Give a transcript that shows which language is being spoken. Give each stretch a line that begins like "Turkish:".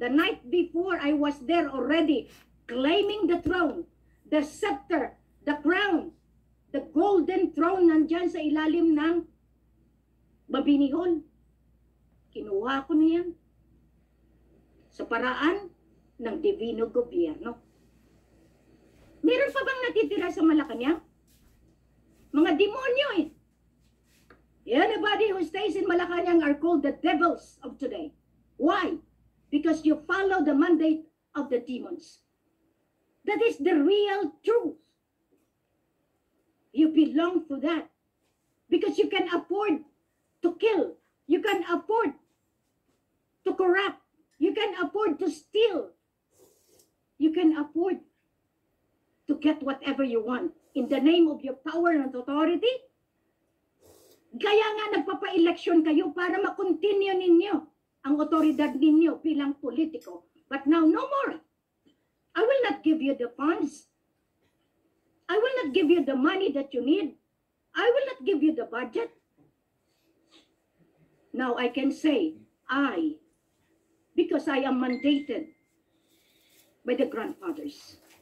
English: The night before, I was there already, claiming the throne, the scepter, the crown, the golden throne
Filipino: nandyan sa ilalim ng Mabini Hall. Kinuha ko na yan. Sa paraan ng Divino Gobyerno. Meron pa bang natitira sa Malacanang? Mga demonyo eh.
English: Anybody who stays in Malacanang are called the devils of today. Why? Because you follow the mandate of the demons. That is the real truth. You belong to that. Because you can afford to kill. You can afford to corrupt. You can afford to steal. You can afford to get whatever you want in the name of your power and authority.
Filipino: Kaya nga nagpapa-eleksyon kayo para makontinue ninyo ang otoridad ninyo bilang politiko.
English: But now, no more. I will not give you the funds. I will not give you the money that you need. I will not give you the budget. Now I can say, because I am mandated by the grandfathers.